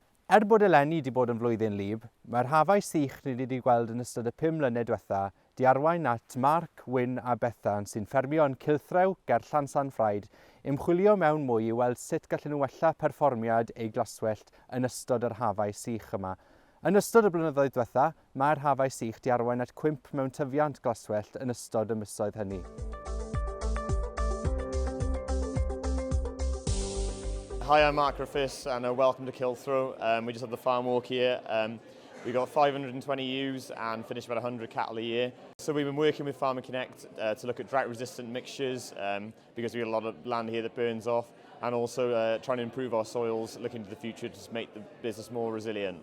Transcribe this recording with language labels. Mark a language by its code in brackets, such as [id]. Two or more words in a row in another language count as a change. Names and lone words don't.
[cy] Bod eleni wedi bod yn flwyddyn lib, mae'r hafau sych ni wedi gweld yn ystod y 5 mlynedd diwetha di arwain at Mark, Wyn a Bethan sy'n ffermio yn Teithiau ger Ffraid, ymchwilio mewn mwy i weld sut gallen nhw wella perfformiad eu glaswellt yn ystod yr hafau sych yma. Yn ystod y blynyddoedd diwetha, mae'r hafau sych di arwain at 5 mewn tyfiant glaswellt yn ystod y misoedd hynny. [en] Hi, I'm Bethan Griffiths and welcome to Teithiau. We just had the farm walk here. We got 520 ewes and finished about 100 cattle a year. So we've been working with Farmer Connect to look at drought-resistant mixtures because we have a lot of land here that burns off, and also trying to improve our soils, looking to the future to make the business more resilient.